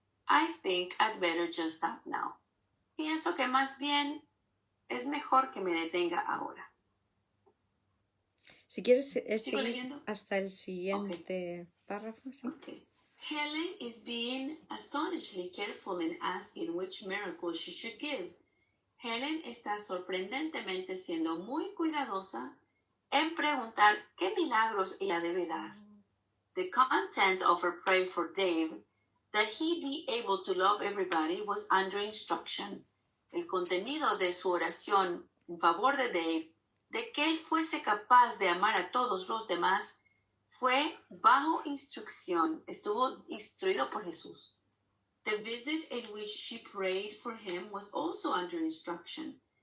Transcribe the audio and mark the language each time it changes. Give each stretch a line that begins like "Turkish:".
English: I think I'd better just stop now.
Spanish: Pienso que más bien es mejor que me detenga ahora. Si quieres, ¿Sigo leyendo? Hasta el siguiente párrafo. ¿Sí?
English: Okay. Helen is being astonishingly careful in asking which miracle she should give.
Spanish: Helen está sorprendentemente siendo muy cuidadosa en preguntar qué milagros ella debe dar.
English: The content of her prayer for Dave, that he be able to love everybody, was under instruction.
Spanish: El contenido de su oración en favor de Dave, de que él fuese capaz de amar a todos los demás, fue bajo instrucción, estuvo instruido por Jesús.
English: The visit in which she prayed for him was also under instruction.